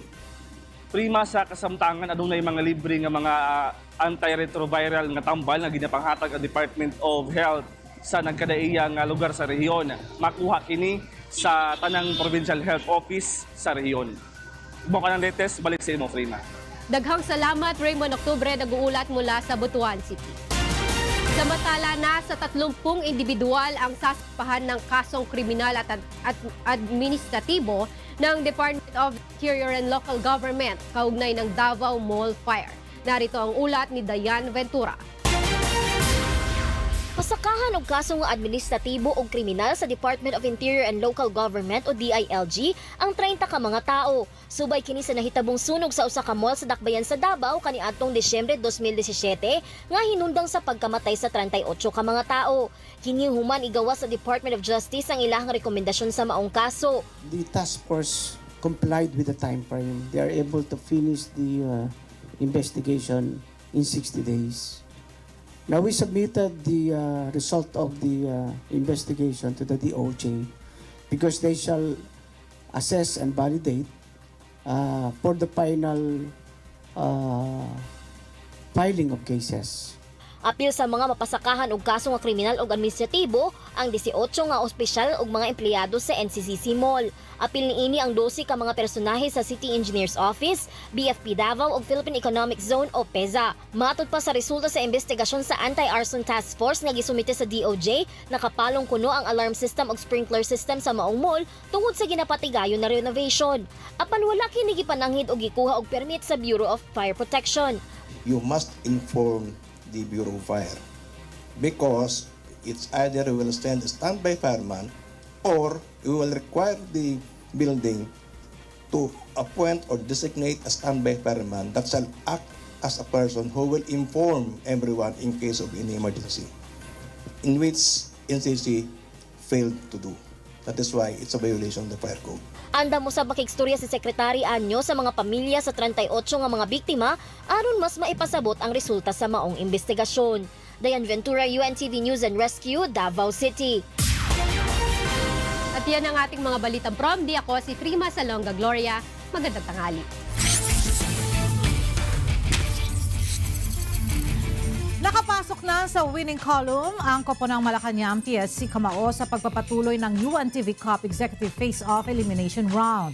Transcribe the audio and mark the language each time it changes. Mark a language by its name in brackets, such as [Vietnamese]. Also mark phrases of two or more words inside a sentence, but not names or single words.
[Cebuano] Prima, sa kasamtangan adunay mga libre nga mga antiretroviral nga tambal nga ginapanghatag ang Department of Health sa nagkadaiya nga lugar sa rehiyon. Makuha kini sa tanang Provincial Health Office sa rehiyon. Mo kanang latest, balik sa imo, Prima. Daghang salamat, Raymond Octubre, [Filipino] nag-uulat mula sa Butuan City. Samantala, nasa 30 individual ang sasampahan ng kasong kriminal at administratibo ng Department of Interior and Local Government kaugnay ng Davao Mall Fire. Narito ang ulat ni Dayan Ventura. [Cebuano] Napasakahan og kaso nga administratibo o kriminal sa Department of Interior and Local Government o DILG ang 30 ka mga tao. Subay kini sa nahitabong sunog sa usa ka mall sa Dakbayan sa Davao kaniadtong Disyembre 2017 nga hinundang sa pagkamatay sa 38 ka mga tao. Kini human igawas sa Department of Justice ang ilahang rekomendasyon sa maong kaso. [English] The task force complied with the time frame. They are able to finish the investigation in 60 days. Now we submitted the result of the investigation to the DOJ because they shall assess and validate for the final filing of cases. [Cebuano] Apil sa mga mapasakahan og kaso nga kriminal ug administratibo ang 18 nga opisyal ug mga empleyado sa NCCC Mall. Apil niini ang 12 ka mga personahe sa City Engineers Office, BFP Davao ug Philippine Economic Zone o PEZA. Matod pa sa resulta sa investigasyon sa Anti-Arson Task Force nga gisumite sa DOJ, nakapalong kuno ang [English] alarm system [Cebuano] ug [English] sprinkler system [Cebuano] sa maong mall tungod sa ginapatigayon na renovation. Apan wala kini gipananghid og gikuha og permit sa Bureau of Fire Protection. [English] You must inform the Bureau of Fire because it's either we will send a standby fireman or we will require the building to appoint or designate a standby fireman that shall act as a person who will inform everyone in case of any emergency, in which NCC failed to do. That is why it's a violation of the fire code. [Cebuano] Anda mo sa bakigstorya si Sekretary Anyo sa mga pamilya sa 38 nga mga biktima aron mas maipasabot ang resulta sa maong investigasyon. Dayan Ventura, UNTV News and Rescue, Davao City. [Filipino] At yan ang ating mga balitang prom. Di ako si Prima Salonga Gloria. Magandang tanghali. Nakapasok na sa winning column ang koponang Malacanang TSC Kamao sa pagpapatuloy ng UNTV Cup Executive Face-Off Elimination Round.